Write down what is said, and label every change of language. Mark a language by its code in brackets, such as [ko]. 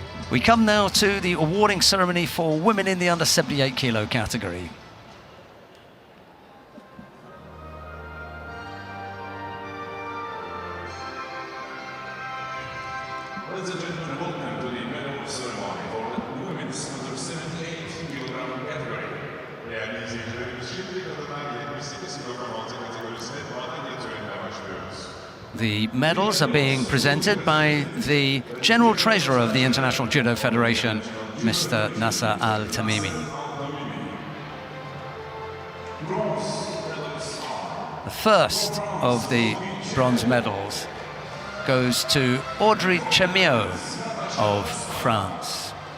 [en] We come now to the awarding ceremony for women in the under 78 kilo category. Ladies and gentlemen, welcome to the medal ceremony for the women's under 78 kilogram category. [tr] Değerli izleyicilerimiz, şimdi kadınlar 78 kilogram altı kategorisine madalya törenine başlıyoruz. [en] The medals are being presented by the General Treasurer of the International Judo Federation, Mr. Nasser Al-Tamimi. The first of the bronze medals goes to Audrey Chemio of France.